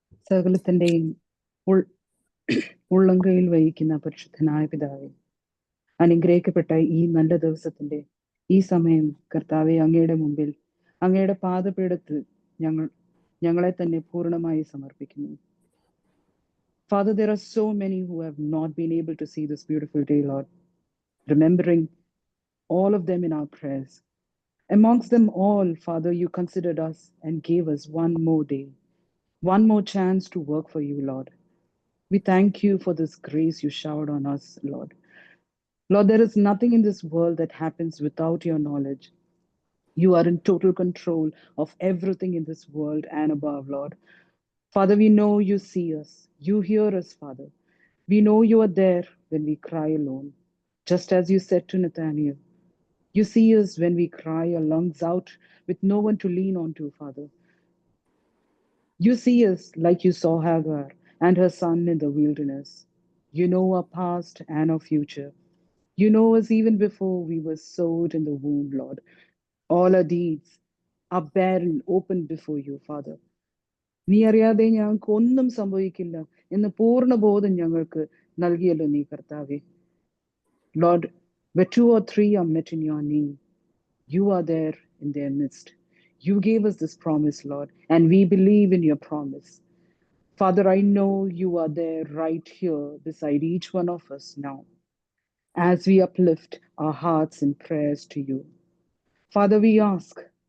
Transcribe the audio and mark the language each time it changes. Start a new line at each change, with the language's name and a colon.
Malayalam: സകലത്തിന്റെയും ഉള്ളങ്കയിൽ വഹിക്കുന്ന പരിശുദ്ധനായ പിതാവേ, അനുഗ്രഹിക്കപ്പെട്ട ഈ നല്ല ദിവസത്തിന്റെ ഈ സമയം കർത്താവെ, അങ്ങയുടെ മുമ്പിൽ അങ്ങയുടെ പാദപീഠത്തിൽ ഞങ്ങളെ തന്നെ പൂർണ്ണമായി സമർപ്പിക്കുന്നു.
English: Father, there are so many who have not been able to see this beautiful day, Lord, remembering all of them in our prayers. Amongst them all, Father, you considered us and gave us one more day, one more chance to work for you, Lord. We thank you for this grace you showered on us, Lord. Lord, there is nothing in this world that happens without your knowledge. You are in total control of everything in this world and above, Lord. Father, we know you see us. You hear us, Father. We know you are there when we cry alone. Just as you said to Nathaniel, you see us when we cry our lungs out with no one to lean on to, Father. You see us like you saw Hagar and her son in the wilderness. You know our past and our future. You know us even before we were sowed in the womb, Lord. All our deeds are bare and open before you, Father.
Malayalam: നീ അറിയാതെ ഞങ്ങൾക്ക് ഒന്നും സംഭവിക്കില്ല എന്ന് പൂർണ്ണ ബോധം ഞങ്ങൾക്ക് നൽകിയല്ലോ നീ കർത്താവേ.
English: Lord, where 2 or 3 are met in your name, you are there in their midst. You gave us this promise, Lord, and we believe in your promise. Father, I know you are there right here beside each one of us now as we uplift our hearts in prayers to you. Father, we ask.